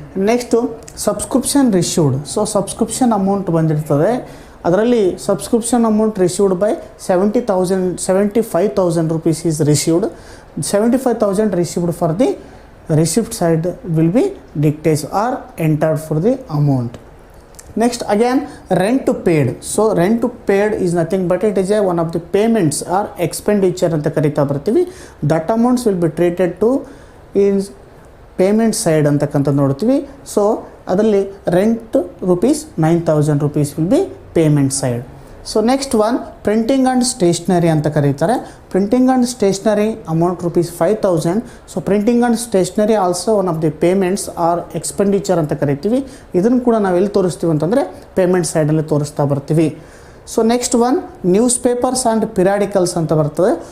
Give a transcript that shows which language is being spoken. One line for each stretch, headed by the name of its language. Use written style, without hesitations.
English: Next subscription received. So subscription amount ಬಂದಿರ್ತದೆ. ಅದರಲ್ಲಿ subscription amount received by ₹75,000 is received. 75,000 received for the receipt side will be dictates or entered for the amount. Next again rent paid. So rent paid is nothing but it is one of the payments or expenditure
Kannada: ಅಂತ ಕರಿತಾ ಬರ್ತೀವಿ.
English: That amounts will be treated to in payment side
Kannada: ಅಂತಕ್ಕಂಥ ನೋಡ್ತೀವಿ.
English: So ಅದರಲ್ಲಿ rent ₹9,000 will be payment side. So next one printing and stationery
Kannada: ಅಂತ ಕರೀತಾರೆ.
English: Printing and stationery amount ₹5,000. So printing and stationery also one of the payments or expenditure
Kannada: ಅಂತ ಕರಿತೀವಿ. ಇದನ್ನು ಕೂಡ ನಾವು ಎಲ್ಲಿ ತೋರಿಸ್ತೀವಿ ಅಂತಂದರೆ ಪೇಮೆಂಟ್ ಸೈಡಲ್ಲಿ ತೋರಿಸ್ತಾ ಬರ್ತೀವಿ.
English: so next one newspapers and periodicals
Kannada: ಅಂತ ಬರ್ತದೆ.